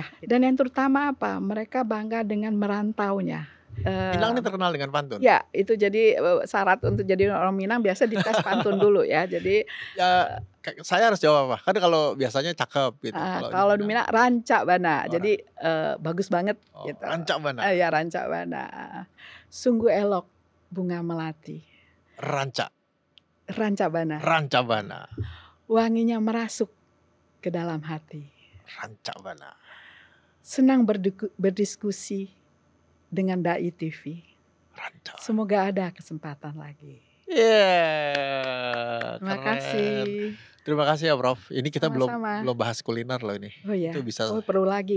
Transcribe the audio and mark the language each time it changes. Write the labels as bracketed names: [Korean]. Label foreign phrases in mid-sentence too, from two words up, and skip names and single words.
[Indonesian] Dan yang terutama apa, mereka bangga dengan merantaunya. Minang ini terkenal dengan pantun? Ya, itu jadi, syarat untuk jadi orang Minang biasa dites pantun dulu ya. Jadi, Ya, saya harus jawab apa? Kan kalau biasanya cakep gitu, kalau di kalau di Minang [Minangkabau] Minang rancak bana, [Indonesian] orang jadi, bagus banget gitu. [Minangkabau] rancak bana, [Indonesian] Ya [Minangkabau] rancak bana, [Indonesian] sungguh elok bunga melati, [Minangkabau] rancak, rancak bana, rancak bana, [Indonesian] wanginya merasuk ke dalam hati. [Minangkabau] rancak bana. [Indonesian] Senang berdiskusi dengan Dai TV. [Minangkabau] Rancak. [Indonesian] Semoga ada kesempatan lagi. Terima Keren. kasih. Terima kasih ya Prof. Ini kita Sama-sama. belum bahas kuliner loh ini. Oh ya, Itu bisa perlu lagi